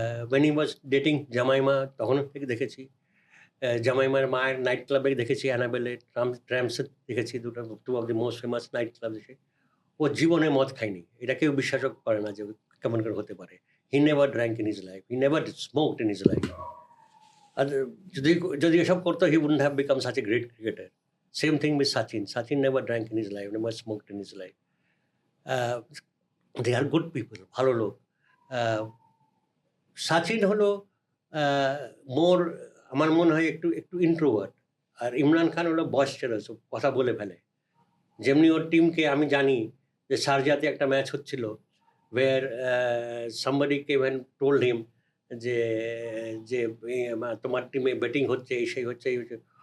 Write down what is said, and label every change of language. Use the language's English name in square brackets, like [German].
[English] when he was dating [Bangla] জামাইমা তখন থেকে দেখেছি। জামাইমার মায়ের নাইট ক্লাবে দেখেছি, অ্যানাবেলে, ট্রামসে দেখেছি, [English] two of the most famous night club [Bangla] দেশে। ও জীবনে মদ খায়নি, এটা কেউ বিশ্বাস করে না যে কেমন করে হতে পারে। [English] he never drank in his life, [Bangla] he never smoked in his life. আর যদি যদি এসব করতো [English] He wouldn't have become such a great cricketer. Same thing with Sachin. Sachin never drank in his life, never smoked in his life. They are good people, [Bangla] ভালো লোক। সাচিন হলো মোর, আমার মনে হয় একটু একটু ইন্ট্রোভার্ট, আর ইমরান খান হলো বয়স্টারাস, কথা বলে ফেলে। যেমনি ওর টিমকে আমি জানি যে শারজাতে একটা ম্যাচ হচ্ছিল, ওয়ের [English] somebody came and told him [Bangla] যে যে তোমার টিমে ব্যাটিং হচ্ছে, এই সেই হচ্ছে, এই হচ্ছে।